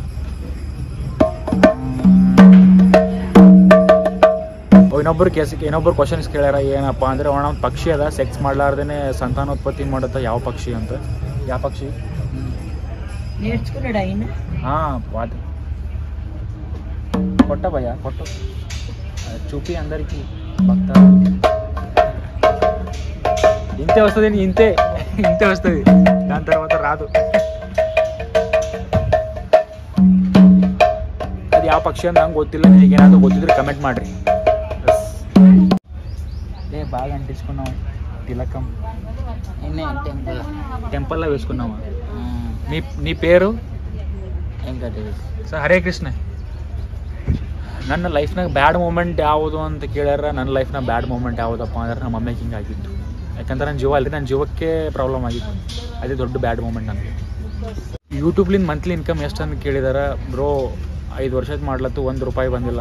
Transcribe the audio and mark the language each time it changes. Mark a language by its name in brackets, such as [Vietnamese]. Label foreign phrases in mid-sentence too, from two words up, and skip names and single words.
[Kannada] ಇನ್ನೊಬ್ಬರು ಕ್ವಶನ್ಸ್ ಕೇಳ್ಯಾರ, ಏನಪ್ಪ ಅಂದರೆ ಅವನ ಪಕ್ಷಿ ಅದ ಸೆಕ್ಸ್ ಮಾಡ್ಲಾರ್ದೇ ಸಂತಾನೋತ್ಪತ್ತಿ ಮಾಡುತ್ತ, ಯಾವ ಪಕ್ಷಿ ಅಂತ? ಯಾವ ಪಕ್ಷಿ? [Telugu] ಹಾಂ కొట్ట భయ్యా కొట్టు చూపి అందరికి భక్త ఇంతే వస్తుంది ఇంతే ఇంతే వస్తుంది దాని తర్వాత రాదు [Kannada] ಅದು ಯಾವ ಪಕ್ಷಿ ಅಂತ ನಂಗೆ ಗೊತ್ತಿಲ್ಲ ನಿಮಗೆ ಏನಾದರೂ ಗೊತ್ತಿದ್ರೆ ಕಮೆಂಟ್ ಮಾಡಿರಿ [Telugu] బాగా అంటించుకున్నావు తిలకం టెంపుల్లో వేసుకున్నావా నీ పేరు [Kannada] ಸರ್ ಹರೇ ಕೃಷ್ಣ ನನ್ನ ಲೈಫ್ನಾಗ ಬ್ಯಾಡ್ ಮೂಮೆಂಟ್ ಯಾವುದು ಅಂತ ಕೇಳ್ಯಾರ ನನ್ನ ಲೈಫ್ನಾಗ ಬ್ಯಾಡ್ ಮೂಮೆಂಟ್ ಯಾವುದಪ್ಪ ಅಂದ್ರೆ ನಮ್ಮ ಮಮ್ಮಿಗೆ ಹಿಂಗೆ ಆಗಿತ್ತು ಯಾಕಂದ್ರೆ ನನ್ನ ಜೀವ ಅಲ್ರಿ ನನ್ನ ಜೀವಕ್ಕೆ ಪ್ರಾಬ್ಲಮ್ ಆಗಿತ್ತು ಅದೇ ದೊಡ್ಡ ಬ್ಯಾಡ್ ಮೂಮೆಂಟ್ ನನಗೆ ಯೂಟ್ಯೂಬ್ಲಿಂದ ಮಂತ್ಲಿ ಇನ್ಕಮ್ ಎಷ್ಟು ಅಂತ ಕೇಳಿದಾರೆ ಬ್ರೋ 5 ವರ್ಷದ ಮಾಡ್ಲತ್ತು $1 ಬಂದಿಲ್ಲ